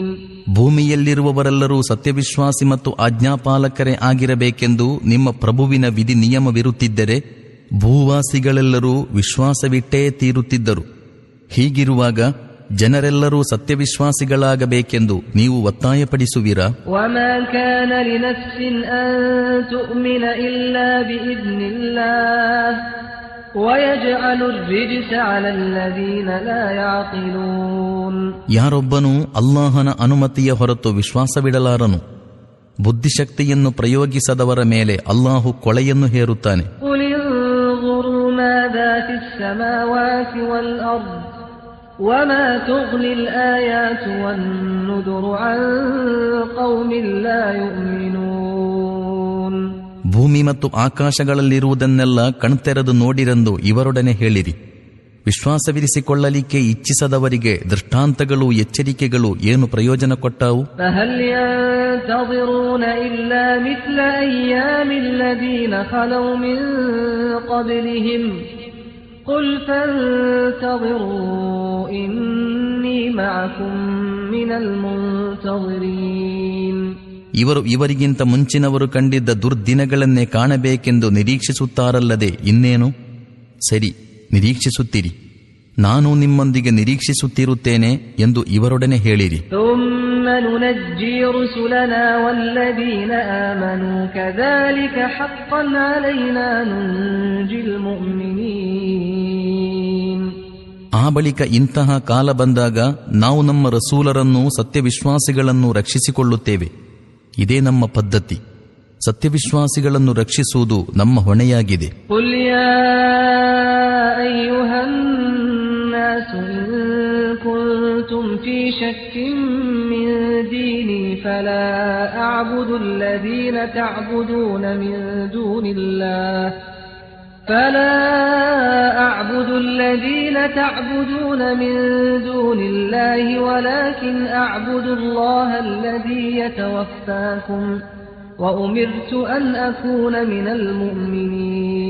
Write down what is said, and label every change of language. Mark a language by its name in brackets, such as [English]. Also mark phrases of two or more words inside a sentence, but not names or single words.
[Kannada] ಭೂಮಿಯಲ್ಲಿರುವವರೆಲ್ಲರೂ ಸತ್ಯವಿಶ್ವಾಸಿ ಮತ್ತು ಆಜ್ಞಾಪಾಲಕರೇ ಆಗಿರಬೇಕೆಂದು ನಿಮ್ಮ ಪ್ರಭುವಿನ ವಿಧಿ ನಿಯಮವಿರುತ್ತಿದ್ದರೆ ಭೂವಾಸಿಗಳೆಲ್ಲರೂ ವಿಶ್ವಾಸವಿಟ್ಟೇ ತೀರುತ್ತಿದ್ದರು. ಹೀಗಿರುವಾಗ ಜನರೆಲ್ಲರೂ ಸತ್ಯವಿಶ್ವಾಸಿಗಳಾಗಬೇಕೆಂದು ನೀವು ಒತ್ತಾಯಪಡಿಸುವಿರಾ? [Arabic] وَمَا كَانَ لِنَفْسٍ أَن تُؤْمِنَ إِلَّا بِإِذْنِ اللَّهِ وَيَجْعَلُ الرِّجْسَ عَلَى الَّذِينَ لَا يَعْقِلُونَ. [Kannada] ಯಾರೊಬ್ಬನೂ ಅಲ್ಲಾಹನ ಅನುಮತಿಯ ಹೊರತು ವಿಶ್ವಾಸವಿಡಲಾರನು. ಬುದ್ಧಿಶಕ್ತಿಯನ್ನು ಪ್ರಯೋಗಿಸದವರ ಮೇಲೆ ಅಲ್ಲಾಹು ಕೊಳೆಯನ್ನು ಹೇರುತ್ತಾನೆ. [Arabic] ماذا في السماوات والأرض وما تغني الآيات والنذر عن قوم لا يؤمنون. [Kannada] ಭೂಮಿ ಮತ್ತು ಆಕಾಶಗಳಲ್ಲಿರುವುದನ್ನೆಲ್ಲ ಕಣ್ತೆರೆದು ನೋಡಿರೆಂದು ಇವರೊಡನೆ ಹೇಳಿರಿ. ವಿಶ್ವಾಸವಿರಿಸಿಕೊಳ್ಳಲಿಕ್ಕೆ ಇಚ್ಛಿಸದವರಿಗೆ ದೃಷ್ಟಾಂತಗಳು ಎಚ್ಚರಿಕೆಗಳು ಏನು ಪ್ರಯೋಜನ ಕೊಟ್ಟಾವು? [Arabic] فهل ينتظرون إلا مثل أيام الذين خلوا من قبلهم قل فانتظروا إني معكم من المنتظرين. [Kannada] ಇವರು ಇವರಿಗಿಂತ ಮುಂಚಿನವರು ಕಂಡಿದ್ದ ದುರ್ದಿನಗಳನ್ನೇ ಕಾಣಬೇಕೆಂದು ನಿರೀಕ್ಷಿಸುತ್ತಾರಲ್ಲದೆ ಇನ್ನೇನು? ಸರಿ, ನಿರೀಕ್ಷಿಸುತ್ತೀರಿ, ನಾನು ನಿಮ್ಮೊಂದಿಗೆ ನಿರೀಕ್ಷಿಸುತ್ತಿರುತ್ತೇನೆ ಎಂದು ಇವರೊಡನೆ ಹೇಳಿರಿ. [Arabic] ثم ننجي رسلنا والذين آمنوا كذلك حقا علينا ننجي المؤمنين. [Kannada] ಆ ಬಳಿಕ ಇಂತಹ ಕಾಲ ಬಂದಾಗ ನಾವು ನಮ್ಮ ರಸೂಲರನ್ನು ಸತ್ಯವಿಶ್ವಾಸಿಗಳನ್ನು ರಕ್ಷಿಸಿಕೊಳ್ಳುತ್ತೇವೆ. ಇದೇ ನಮ್ಮ ಪದ್ಧತಿ. ಸತ್ಯವಿಶ್ವಾಸಿಗಳನ್ನು ರಕ್ಷಿಸುವುದು ನಮ್ಮ ಹೊಣೆಯಾಗಿದೆ. [Arabic] قل يا أيها الناس إن كنتم في شك من ديني فلا أعبد الذين تعبدون من دون الله ولكن أعبد الله الذي يتوفاكم وأمرت أن أكون من المؤمنين.